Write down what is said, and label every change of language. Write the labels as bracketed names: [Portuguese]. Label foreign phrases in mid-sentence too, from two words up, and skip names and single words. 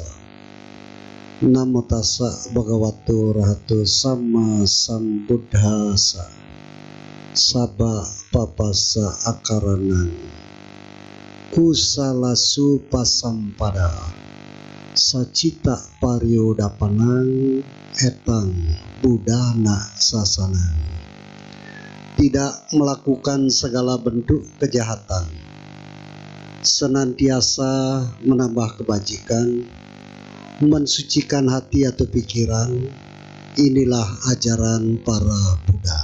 [Pali] Namo tassa bhagavato arahato samma sambuddhassa. Sabba papassa akaranang kusalasu pasampada sacita pariodapanang etang budana sasanang. [Indonesian] Tidak melakukan segala bentuk kejahatan, senantiasa menambah kebajikan, mensucikan hati atau pikiran. Inilah ajaran para Buddha.